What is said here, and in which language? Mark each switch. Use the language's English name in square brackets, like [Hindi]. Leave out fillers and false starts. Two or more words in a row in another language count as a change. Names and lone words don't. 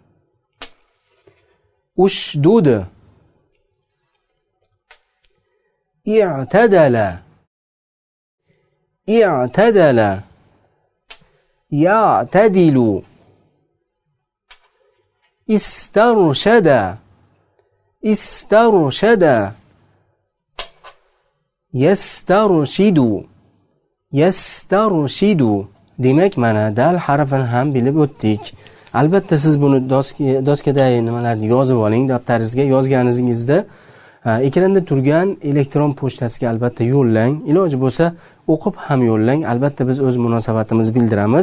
[Arabic] أشدد اعتدل اعتدل يعتدل استرشد استرشد يسترشد يسترشد. [Uzbek] Demak, mana dal harfini ham bilib o'tdik. Albatta siz buni doskadagi nimalarni yozib oling, daftaringizga yozganingizda ekranda turgan elektron pochtasiga albatta yo'llang. Iloji bo'lsa o'qib ham yo'llang. Albatta biz o'z munosabatimizni bildiramiz.